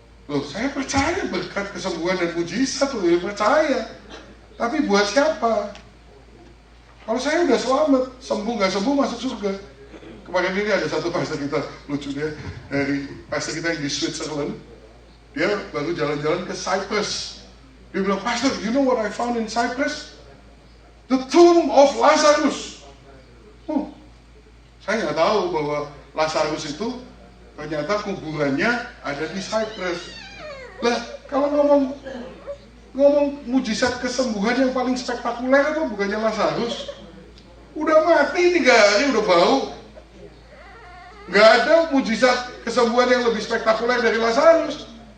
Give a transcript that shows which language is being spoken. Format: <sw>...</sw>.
<id>Loh, saya percaya berkat, kesembuhan dan mujizat, loh, percaya. Tapi buat siapa? Kalau saya udah selamat, sembuh nggak sembuh masuk surga. Kemarin ini ada satu pastor kita, lucu dia, dari pastor kita yang di Switzerland, dia baru jalan-jalan ke Cyprus. Dia bilang,</id> <en>Pastor, you know what I found in Cyprus? The tomb of Lazarus.</en> <id>Saya nggak tahu bahwa Lazarus itu ternyata kuburannya ada di Cyprus. Lah, kalau ngomong mujizat kesembuhan yang paling spektakuler apa bukannya Lazarus? Udah mati 3 hari udah bau. Nggak ada mujizat kesembuhan yang lebih spektakuler dari Lazarus.</id>